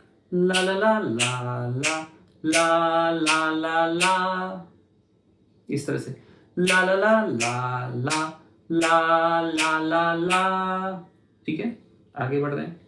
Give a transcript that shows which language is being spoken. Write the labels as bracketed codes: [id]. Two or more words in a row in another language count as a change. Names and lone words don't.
[hi] ला ला ला ला ला ला ला ला ला, इस तरह से ला ला ला ला ला ला ला ला ला। ठीक है, आगे बढ़ रहे हैं।